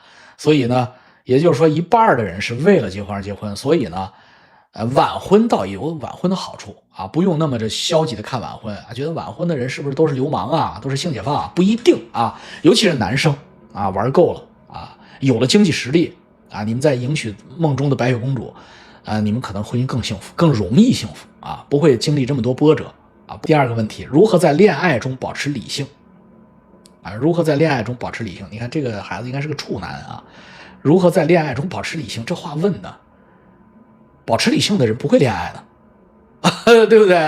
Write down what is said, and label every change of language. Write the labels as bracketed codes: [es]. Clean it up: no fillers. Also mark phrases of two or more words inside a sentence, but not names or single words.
[zh] 所以呢也就是說一半的人是為了結婚而結婚，所以呢晚婚倒有晚婚的好處不用那麼這消極的看晚婚覺得晚婚的人是不是都是流氓都是性解放不一定尤其是男生玩夠了有了經濟實力你們在迎娶夢中的白雪公主你們可能婚姻更幸福，更容易幸福不會經歷這麼多波折第二個問題，如何在戀愛中保持理性如何在戀愛中保持理性？你看這個孩子應該是個處男如何在戀愛中保持理性？這話問的，保持理性的人不會戀愛的對不對？